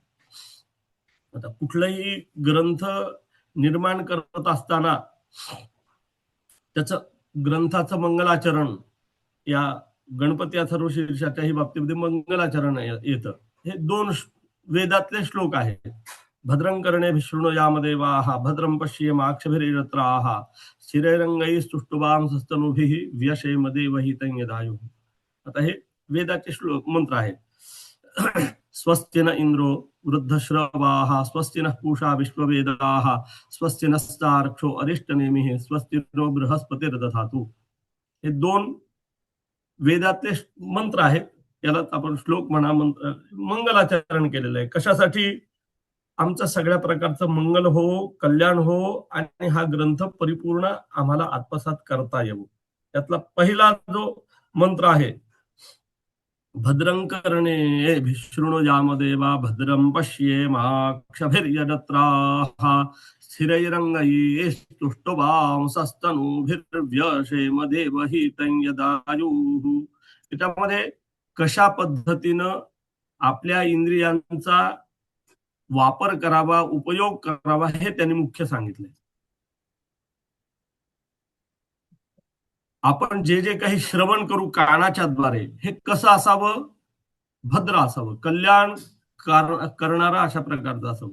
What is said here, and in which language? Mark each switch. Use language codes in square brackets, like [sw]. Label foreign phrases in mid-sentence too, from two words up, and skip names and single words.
[mr] आता कुठलाही ग्रंथ निर्माण करत असताना त्याचं ग्रंथाचं मंगलाचरण, या गणपती अथर्वशीर्षाच्याही बाबतीमध्ये मंगलाचरण येतं. हे 2 वेदातले श्लोक आहेत. [sa] भद्रं कर्णे शृणुयामदेवाः भद्रं पश्येमाक्षभिर्यजत्राः स्थिरैरङ्गैः स्तुष्टुवांसस्तनूभिः व्यशेम देवहितं यदायुः. [mr] आता हे वेदाचे श्लोक मंत्र आहेत. [sa] स्वस्ति न इंद्रो वृद्धश्रवाः स्वस्ति नः पूषा विश्ववेदाः स्वस्ति नस्तार्क्ष्यो अरिष्टनेमिः स्वस्ति नो बृहस्पतिर्दधातु. [mr] हे 2 वेदातले मंत्र आहेत. याला आपण श्लोक म्हणा, मंगलाचरण केलेलं आहे. कशासाठी? आमचं सगळ्या प्रकारचं मंगल हो, कल्याण हो आणि हा ग्रंथ परिपूर्ण आम्हाला आत्मसात करता येऊ. त्यातला पहिला जो मंत्र आहे, [sa] भद्रं कर्णे शृणुयामदेवा भद्रं पश्येमाक्षभिर्यजत्राः स्थिरैरङ्गैस्तुष्टुवांसस्तनूभिर्व्यशेमदेवहितं यदायुः. [mr] त्याच्यामध्ये कशा पद्धतीनं आपल्या इंद्रियांचा वापर करावा, उपयोग करावा हे त्यांनी मुख्य सांगितले. आपण जे जे काही श्रवण करू कानाच्या द्वारे हे कसं असावं, भद्र असावं, कल्याण करणारं अशा प्रकारचं असावं.